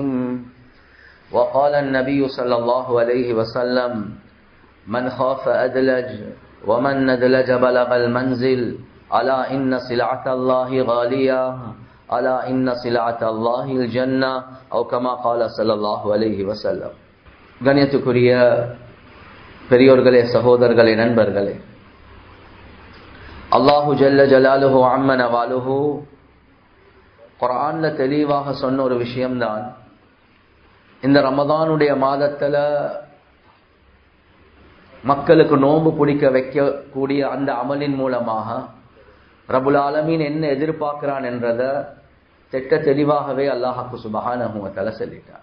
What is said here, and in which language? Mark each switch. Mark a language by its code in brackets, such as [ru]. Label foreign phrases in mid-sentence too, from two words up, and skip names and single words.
[ar] وقال النبي صلى الله عليه وسلم: من خاف أدلج ومن ندلج بلغ المنزل. ألا إن سلعة الله غالية ألا إن سلعة الله الجنة أو كما قال صلى الله عليه وسلم. [ta] கண்ணியத்துக்குரிய பெரியோர்களே, சகோதரர்களே, நண்பர்களே, [ar] الله جل جلاله عم نواله [ta] குர்ஆன்ல தெளிவாக சொன்ன ஒரு விஷயம்தான், இந்த ரமதானுடைய மாதத்துல மக்களுக்கு நோன்பு பிடிக்க வைக்கக்கூடிய அந்த அமலின் மூலமாக [ar] رب العالمين [ta] என்ன எதிர்பார்க்கிறான் என்றத திட்ட தெளிவாகவே அல்லாஹ்வுக்கு [ar] سبحانه وتعالى [ta] சொல்லிட்டார்.